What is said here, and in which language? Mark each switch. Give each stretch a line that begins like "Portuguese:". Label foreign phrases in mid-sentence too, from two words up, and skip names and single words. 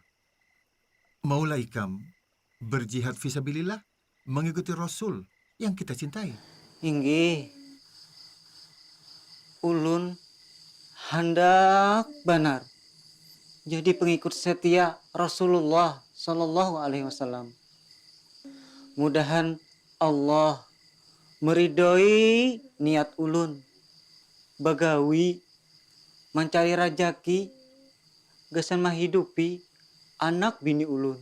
Banjar: Maulah Ikam berjihad fisabilillah, mengikuti Rasul yang kita cintai. Inggih, ulun hendak benar jadi pengikut setia Rasulullah
Arabic: صلى الله عليه وسلم.
Banjar: Mudahan Allah meridhoi niat ulun bagawi mencari rajaki gasan menghidupi anak bini ulun.